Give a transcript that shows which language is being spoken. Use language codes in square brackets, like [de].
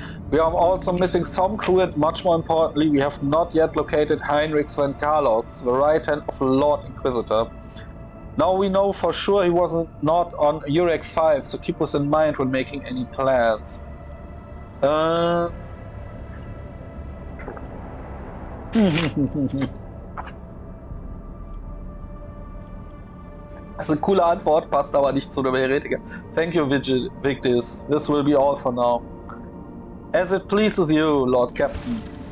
[en] We are also missing some crew, and much more importantly, we have not yet located Heinrich Sven Karlox, the right hand of the Lord Inquisitor. Now we know for sure he was not on Urek 5, so keep us in mind when making any plans. [de] Das ist eine coole Antwort, passt aber nicht zu einem Heretiker. [en] Thank you, Victis. This will be all for now. As it pleases you, Lord Captain.